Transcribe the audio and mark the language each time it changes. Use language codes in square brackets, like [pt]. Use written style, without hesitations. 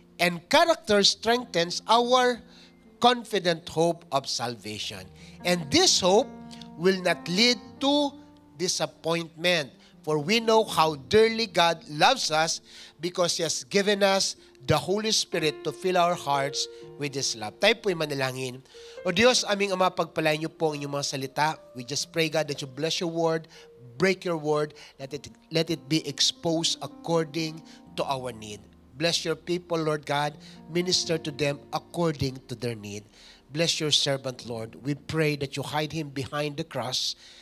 [en] And character strengthens our confident hope of salvation. And this hope will not lead to disappointment. For we know how dearly God loves us because He has given us the Holy Spirit to fill our hearts with His love. [tl] Tayo po'y manalangin. O Diyos, aming Ama, pagpalain niyo po ang inyong mga salita. [en] We just pray, God, that you bless your word, break your word, let it be exposed according to our need. Bless your people, Lord God. Minister to them according to their need. Bless your servant, Lord. We pray that you hide him behind the cross.